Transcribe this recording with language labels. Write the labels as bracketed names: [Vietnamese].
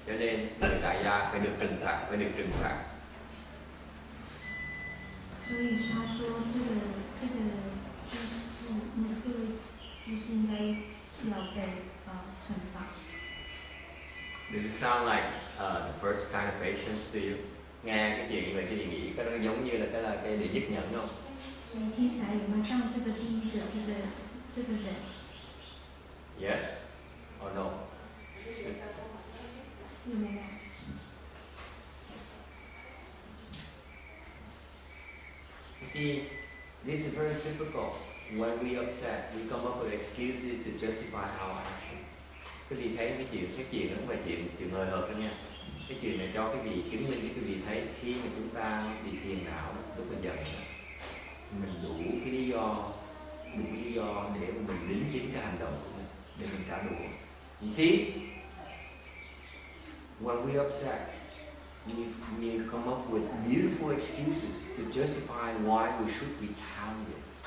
[Vietnamese] Cho nên người tại gia phải được trừng phạt. [Chinese] 所以他说这个居士应该要被惩罚。 [English] Does it sound like the first kind of patience to you? [Vietnamese] Nghe cái chuyện như vậy thì nghĩ cái đó giống như là cái để nhất nhẫn không? [Chinese] 所以听起来有没有像这个第一个这个人 [English] Yes or no? [Chinese] 有没有？ [English] You see, this is very typical. When we upset, we come up with excuses to justify our actions. [Vietnamese] Quý vị thấy cái chuyện đó không phải chuyện hời hợt đâu nha. Cái chuyện này cho quý vị chứng minh cái quý vị thấy khi mà chúng ta bị phiền não lúc mình giận, mình đủ lý do để mà mình đính chính cái hành động của mình, để mình trả đũa. [English] You see, when we upset, we come up with beautiful excuses to justify why we should retaliate.